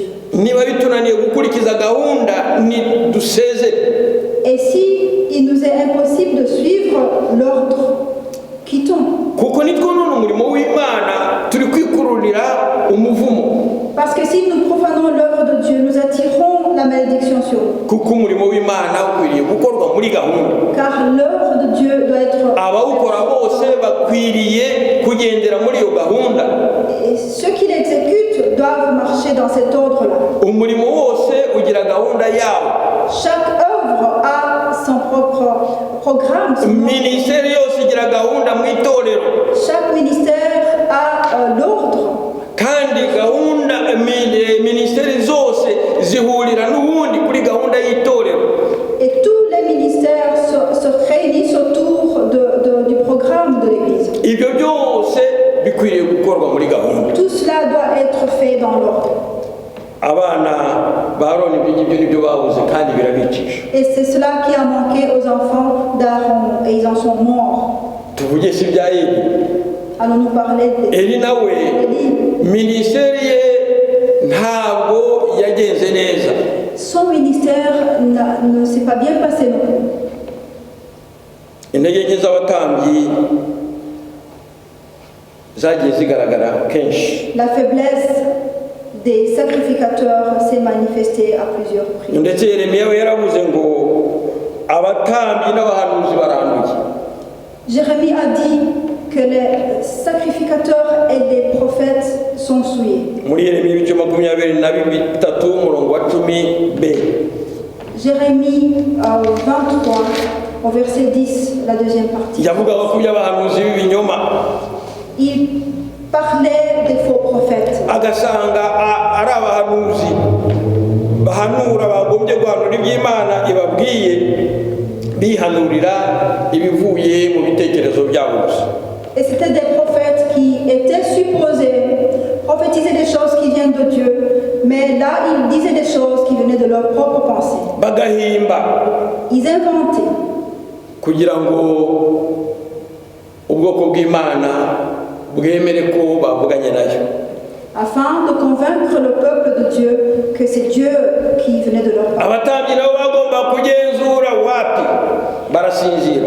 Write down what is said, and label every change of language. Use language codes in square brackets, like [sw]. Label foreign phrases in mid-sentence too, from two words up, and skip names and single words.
[rw] Niba bitunaniye gukurikiza gahunda ni dusezere. [fr] Et si il nous est impossible de suivre l'ordre, quittons. [rw] Kuko nitwonona umurimo w'Imana turi kwikururira umuvumo. [fr] Parce que si nous profanons l'œuvre de Dieu, nous attirons la malédiction sur nous. [rw] Kuko umurimo w'Imana ukwiriye gukorwa muri gahunda. [fr] Car l'œuvre de Dieu doit être [rw] abawukora bose bakwiriye kugendera muri iyo gahunda. [fr] Et ceux qui l'exécutent doivent marcher dans cet ordre-là. [rw] Umurimo wose ugira gahunda yawo. [fr] Chaque œuvre a son propre programme. [rw] Ministeri yose igira gahunda mu itorero. [fr] Chaque ministère a l'ordre. [rw] Kandi gahunda ministeri zose zihurira n'ubundi kuri gahunda y'itorero. [fr] Et tous les ministères se réunissent autour du programme de l'Église. [rw] Ibyo byose bikwiriye gukorwa muri gahunda. [fr] Tout cela doit être fait dans l'ordre. [rw] Abana ba Aroni ibyo ngibyo nibyo babuze kandi birabicisha. [fr] Et c'est cela qui a manqué aux enfants d'Aaron et ils en sont morts. [rw] Tuvuge si bya Eli. [fr] Allons-nous parler [rw] Eli nawe ministeri ye ntabwo yagenze neza. [fr] Son ministère ne s'est pas bien passé non plus. [rw] Intege nke z'abatambyi zagiye zigaragara kenshi. [fr] La faiblesse des sacrificateurs s'est manifestée à plusieurs reprises. [rw] Ndetse Yeremiya we yaravuze ngo abatambyi n'abahanuzi baranduye. [fr] Jérémie a dit que les sacrificateurs et les prophètes sont souillés. [rw] Muri Yeremiya ibice 23 umurongo wa 10b. [fr] Jérémie 23 au verset 10, la deuxième partie. [rw] Yavugaga ko y'abahanuzi b'ibinyoma. [fr] Il parlait des faux prophètes. [rw] Agasanga ari abahanuzi bahanura bagombye guhanura iby'Imana ibabwiye bihanurira ibivuye mu bitekerezo byabo gusa. [fr] Et c'était des prophètes qui étaient supposés prophétiser des choses qui viennent de Dieu, mais là ils disaient des choses qui venaient de leur propre pensée. [rw] Bagahimba. [fr] Ils inventaient. [rw] Kugira ngo ubwoko bw'Imana bwemere ko bavuganye nayo. [fr] Afin de convaincre le peuple de Dieu que c'est Dieu qui venait de leur part. [rw] Abatambyi nabo bagomba kugenzura wapi barasinzira.